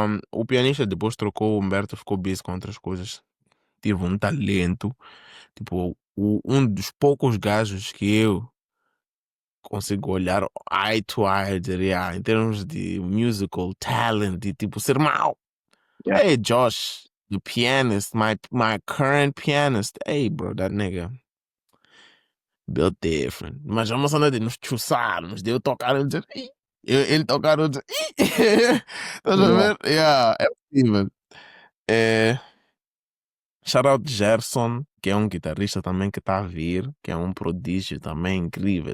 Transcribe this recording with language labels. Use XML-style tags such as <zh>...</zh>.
<pt>O pianista depois trocou, o Humberto ficou busy com outras coisas. Tive um talento, tipo, um dos poucos gajos que eu consigo olhar</pt> <en>eye to eye,</en> <pt>eu diria, em termos de</pt> <en>musical talent</en> <pt>e tipo ser mau. Yeah.</pt> <en>Hey, Josh, the pianist, my current pianist. Hey, bro, that nigga built different.</en> <pt>Mas é uma cena de nos chussarmos, de eu tocar e dizer, "Ih", ele tocar e dizer, "Ih". Estás a Yeah. ver? Yeah, é possível. É,</pt> <en>shout out</en> <pt>Gerson, que é um guitarrista também que está a vir, que é um prodígio também incrível.</pt>